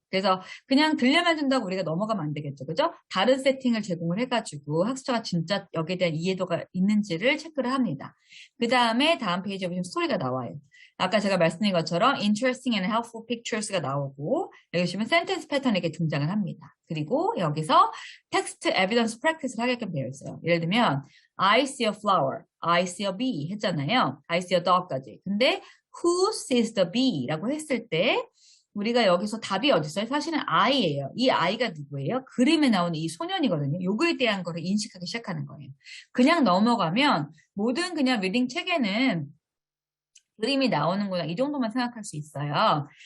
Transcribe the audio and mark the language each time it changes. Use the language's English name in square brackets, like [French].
[Korean] 그래서 그냥 들려만 준다고 우리가 넘어가면 안 되겠죠. 그죠? 다른 세팅을 제공을 해가지고 학습자가 진짜 여기에 대한 이해도가 있는지를 체크를 합니다. 그 다음에 다음 페이지에 보시면 스토리가 나와요. 아까 제가 말씀드린 것처럼 [English] interesting and helpful pictures [Korean] 가 나오고 여기 보시면 sentence 패턴이 이렇게 등장을 합니다. 그리고 여기서 text evidence practice를 하게끔 되어 있어요. 예를 들면 [English] I see a flower, I see a bee [Korean] 했잖아요. [English] I see a dog까지. [Korean] 근데 [English] who sees the bee? [Korean] 라고 했을 때 우리가 여기서 답이 어디 있어요? 사실은 I예요. 이 I가 누구예요? 그림에 나오는 이 소년이거든요. 요거에 대한 거를 인식하기 시작하는 거예요. 그냥 넘어가면 모든 그냥 리딩 책에는 그림이 나오는구나 이 정도만 생각할 수 있어요.